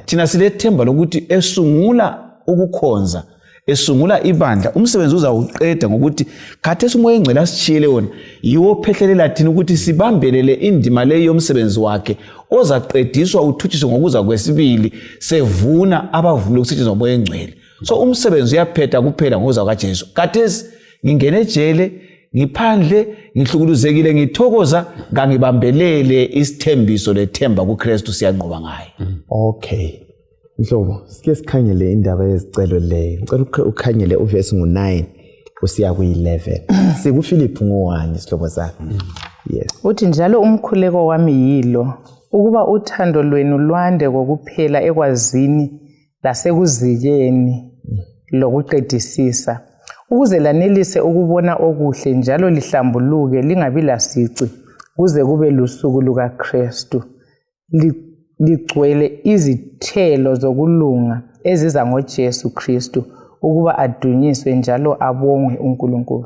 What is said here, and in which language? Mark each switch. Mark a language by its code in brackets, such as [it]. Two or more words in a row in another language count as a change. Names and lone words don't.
[nd] Thina silethemba lokuthi esungula ukukhonza esungula ibandla umsebenzi uzawuqeda ngokuthi khathesi umoya engcwele asishiyele wona yiwo phehlelela thina ukuthi sibambelele indima leyo yomsebenzi wakhe ozaqediswa uthutshiswe ngokuza kwesibili sevuna abavumile ukusetshenziswa umoya engcwele. So umsebenzi uyaphetha kuphela ngokuza kwaJesu. Khathesi ngingene ejele ngiphandle ngihlukuluzekile ngithokoza ngangibambelele isithembiso lethemba kuKristu siyanqoba ngaye. [en] Okay. [nd] Mhlobo, sike sikhangele indaba yezicelo leyo. Ngicela ukhangele uverse ngo9 kusiya ku11. SikuFilipi ngo1 isihlobo sakhe. [en] Yes. [nd] Uthi njalo umkhuleko wami yilo ukuba uthando lwenu lwande kokuphela ekwazini lasekuzikeni lokuqedisisa ukuze lanelise ukubona okuhle njalo lihlambuluke lingabi lasici kuze kube lusuku lukaKristu ligcwele izithelo zokulunga eziza ngoJesu Kristu ukuba adunyiswe njalo abongwe uNkulunkulu.